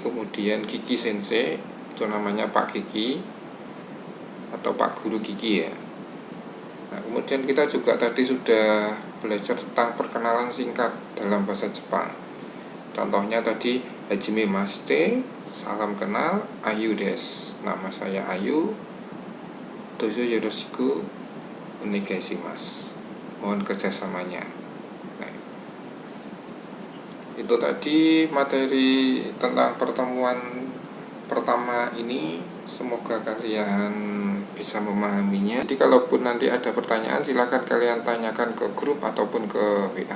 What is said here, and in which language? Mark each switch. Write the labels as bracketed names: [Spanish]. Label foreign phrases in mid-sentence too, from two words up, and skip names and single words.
[Indonesian] Kemudian Kiki sensei itu namanya Pak Kiki atau Pak Guru Kiki ya. Nah, kemudian kita juga tadi sudah belajar tentang perkenalan singkat dalam bahasa Jepang. Contohnya tadi [Japanese] はじめまして, [Indonesian] salam kenal, Ayu des, nama saya Ayu, [Japanese] どうぞよろしくお願いします, [Indonesian] mohon kerjasamanya. Nah, itu tadi materi tentang pertemuan pertama ini. Semoga kalian bisa memahaminya. Jadi kalaupun nanti ada pertanyaan silakan kalian tanyakan ke grup ataupun ke WA.